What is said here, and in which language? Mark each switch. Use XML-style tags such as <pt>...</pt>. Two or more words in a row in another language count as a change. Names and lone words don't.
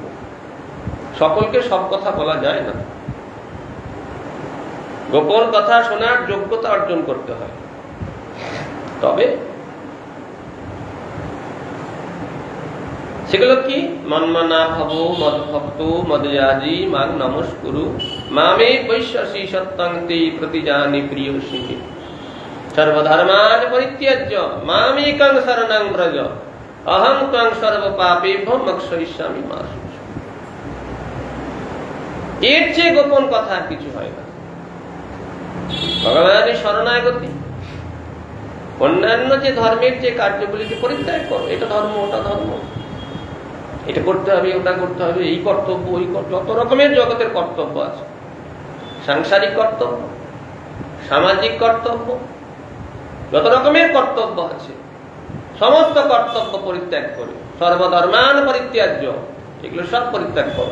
<bn>সকলকে সব কথা বলা যায় না, গোপন কথা শোনার যোগ্যতা অর্জন করতে হয়। তবে সেগুলো কি?</bn> <sa>মন্মনা ভব মদ্ভক্ত মদয়াজি মাং নমস্কুরু মামে বৈশ্যসি সত্যং তে প্রতিজানি প্রিয়সি সর্বধর্মান পরিত্যাজ্য মামেকং শরণং ব্রজ অহং ত্বং সর্ব পাপেভ্যো মোক্ষয়িষ্যামি মা শুচ।</sa> <bn>এর চেয়ে গোপন কথা আর কিছু হয় না। ভগবানের শরণাগতি, অন্যান্য যে ধর্মের যে কার্যগুলিকে পরিত্যাগ করো, এটা ধর্ম, ওটা ধর্ম, এটা করতে হবে, ওটা করতে হবে, এই কর্তব্য, ওই কর্তব্য, যত রকমের জগতের কর্তব্য আছে, সাংসারিক কর্তব্য, সামাজিক কর্তব্য, যত রকমের কর্তব্য আছে, সমস্ত কর্তব্য পরিত্যাগ করে</bn> <sa>সর্বধর্মান পরিত্যাজ্য,</sa> <bn>এগুলো সব পরিত্যাগ করো।</bn>